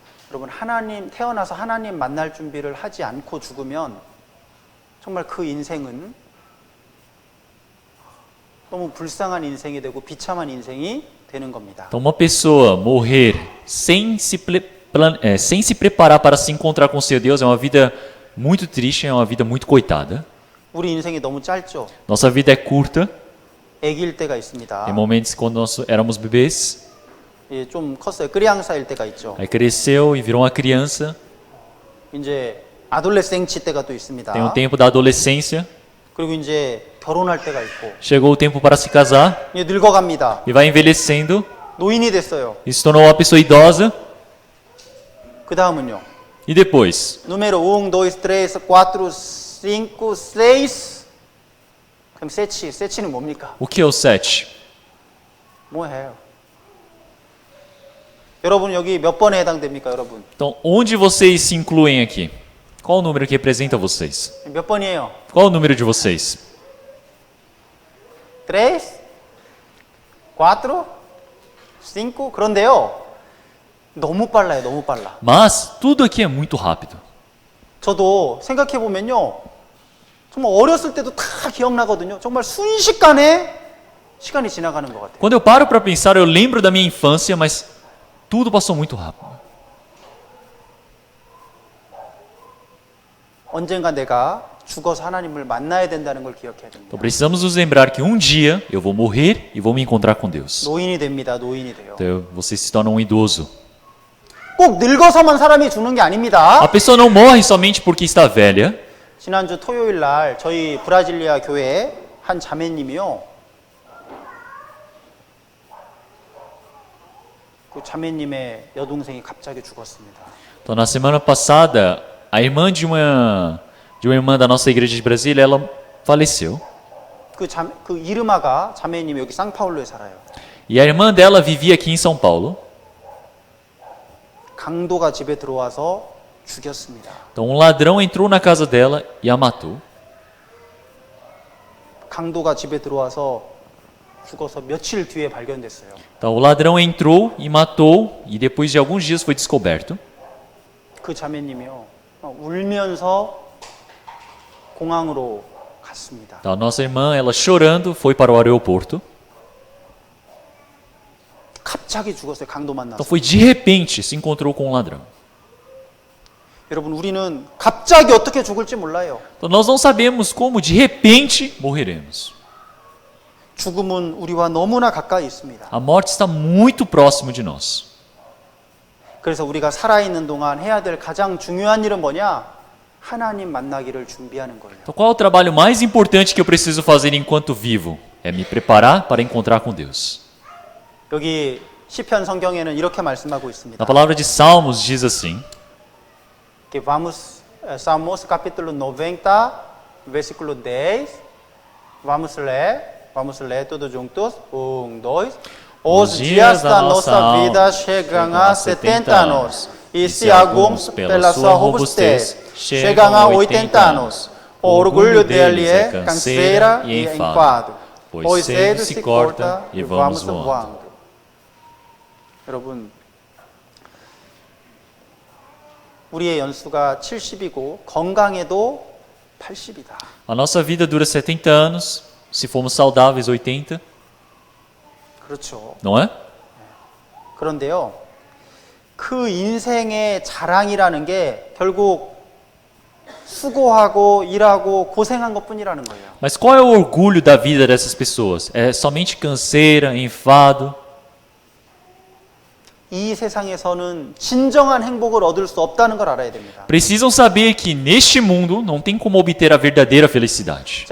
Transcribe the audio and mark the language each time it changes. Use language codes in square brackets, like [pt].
[ko] 여러분 하나님 태어나서 하나님 만날 준비를 하지 않고 죽으면 정말 그 인생은 너무 불쌍한 인생이 되고 비참한 인생이 되는 겁니다. [pt] Então uma pessoa morrer sem se preparar para se encontrar com seu Deus é uma vida muito triste, é uma vida muito coitada. [ko] 우리 인생이 너무 짧죠. [pt] Nossa vida é curta. [ko] 아기일 때가 있습니다. [pt] Em momentos quando nós éramos bebês, [ko] 예, 좀 컸어요. criança일 때가 있죠. [pt] aí cresceu e virou uma criança. [ko] 이제 adolescente 때가 또 있습니다. [pt] Tem o tempo da adolescência. [ko] 그리고 이제 결혼할 때가 있고 [pt] Chegou o tempo para se casar [ko] 이제 늙어갑니다. [pt] e vai envelhecendo [ko] 노인이 됐어요. [pt] e se tornou uma pessoa idosa. [ko] 그 다음은요. [pt] E depois? Número 1, 2, 3, 4, 5, 6. [ko] 그럼 세치는 뭡니까? [pt] O que é o 7? [ko] 뭐예요? 여러분 여기 몇 번에 해당됩니까, 여러분? [pt] Então, onde vocês se incluem aqui? Qual o número que representa vocês? [ko] 몇 번이에요? [pt] Qual o número de vocês? [ko] 3, 4, 5. 그런데요. 너무 빨라요. 너무 빨라. [pt] Mas tudo aqui é muito rápido. [ko] 저도 생각해 보면요. 정말 어렸을 때도 다 기억나거든요. 정말 순식간에 시간이 지나가는 것 같아요. [pt] Quando eu paro para pensar, eu lembro da minha infância, mas tudo passou muito rápido. [ko] 언젠가 내가 죽어서 하나님을 만나야 된다는 걸 기억해야 됩니다. [pt] Então precisamos nos lembrar que um dia eu vou morrer e vou me encontrar com Deus. [ko] 노인이 됩니다. 노인이 돼요. [pt] Então você se torna um idoso. [ko] 꼭 늙어서만 사람이 죽는 게 아닙니다. [pt] A pessoa não morre somente porque está velha. [ko] 지난주 토요일 날 저희 브라질리아 교회 한 자매님이요. 그 자매님의 여동생이 갑자기 죽었습니다. [pt] Então na semana passada, a irmã de uma irmã da nossa igreja de Brasília, ela faleceu. [ko] 그 이르마가 자매님이 여기 상파울루에 살아요. [pt] E a irmã dela vivia aqui em São Paulo. [ko] 강도가 집에 들어와서 죽였습니다. [pt] Então um ladrão entrou na casa dela e a matou. [ko] 강도가 집에 들어와서 죽어서 며칠 뒤에 발견됐어요. [pt] Então o ladrão entrou e matou e depois de alguns dias foi descoberto. [ko] 그 자매님이요. 울면서 공항으로 갔습니다. [pt] Então a nossa irmã, ela chorando, foi para o aeroporto. [ko] 갑자기 죽었어요. 강도 [pt] Então [ko] 만나서. [pt] foi de repente se encontrou com um ladrão. [ko] 여러분 우리는 갑자기 어떻게 죽을지 몰라요. [pt] Então nós não sabemos como de repente morreremos. [ko] 죽음은 우리와 너무나 가까이 있습니다. [pt] A morte está muito próximo de nós. [ko] 그래서 우리가 살아있는 동안 해야 될 가장 중요한 일은 뭐냐? 하나님 만나기를 준비하는 거예요. [pt] Então qual é o trabalho mais importante que eu preciso fazer enquanto vivo? É me preparar para encontrar com Deus. 여기 시편 성경에는 이렇게 말씀하고 있습니다. Na palavra de Salmos diz assim: Que vamos, Salmos capítulo 90, versículo 10. Vamos ler todos juntos. 1, 2. Os dias da nossa vida chegam a 70 anos, e se alguns, pela sua robustez, chegam a 80 anos. O orgulho dele é canseira e enfado, pois cedo se corta e vamos voando. [ko] 여러분, 우리의 연수가 70이고 건강해도 80이다. [pt] a nossa vida dura 70 anos, se formos saudáveis 80, [ko] 그렇죠. [pt] não é? [ko] 그런데요, 그 인생의 자랑이라는 게 결국 수고하고 일하고 고생한 것뿐이라는 거예요. [pt] Mas qual é o orgulho da vida dessas pessoas? É somente canseira, enfado. [ko] 이 세상에서는 진정한 행복을 얻을 수 없다는 걸 알아야 됩니다. [pt] Precisam saber que neste mundo não tem como obter a verdadeira felicidade.